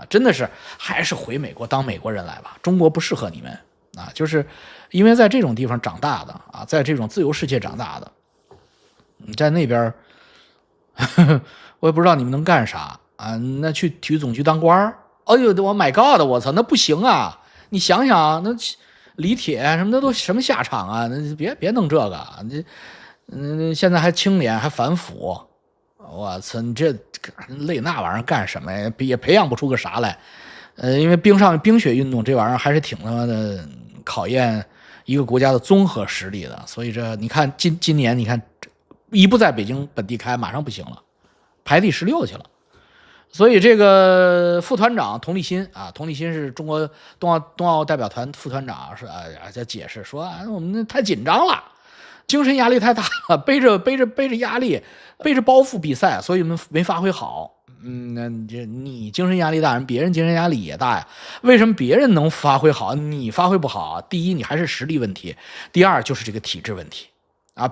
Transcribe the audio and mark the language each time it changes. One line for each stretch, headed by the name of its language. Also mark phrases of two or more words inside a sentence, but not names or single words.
Chinese: 真的是，還是回美國當美國人來吧，中國不適合你們。啊，就是因為在這種地方長大的啊，在這種自由世界長大的，你在那邊，我也不知道你們能幹啥啊？那去體育總局當官？哎呦，我
English: my god，
Chinese: 我操，那不行啊！你想想，那李鐵什麼的都什麼下場啊？那別弄這個，你現在還清廉還反腐，我操，你這累那玩意兒幹什麼呀？也培養不出個啥來。因為冰雪運動這玩意兒還是挺他媽的考驗一個國家的綜合實力的，所以這你看今年你看一不在北京本地開，馬上不行了，排第16去了。所以這個副團長佟立新啊，佟立新是中國冬奧代表團副團長，是在解釋說啊，我們太緊張了，精神壓力太大了，背着壓力，背着包袱比賽，所以我們沒發揮好。那你精神壓力大，別人精神壓力也大呀。為什麼別人能發揮好，你發揮不好？第一，你還是實力問題；第二，就是這個體制問題啊。